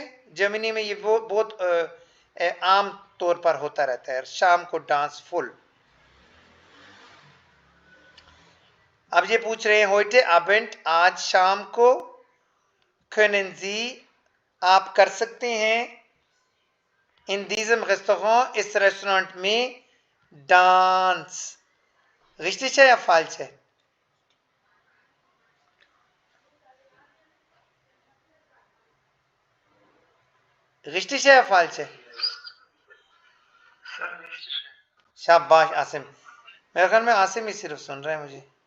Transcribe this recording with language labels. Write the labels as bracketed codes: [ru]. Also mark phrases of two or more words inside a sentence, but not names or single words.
[hi] जर्मनी में ये वो बहुत आम तौर पर होता रहता है, शाम को डांस फुल। अब ये पूछ रहे हैं [de] heute Abend, [hi] आज शाम को, [de] können Sie, [hi] आप कर सकते हैं, [de] in diesem Restaurant, [hi] इस रेस्टोरेंट में, डांस। रिश्तिश है या फाल्स है? रिश्तिश है या फाल्स है? शाबाश आसिम, मेरे ख्याल में आसिम ही सिर्फ सुन रहा है मुझे।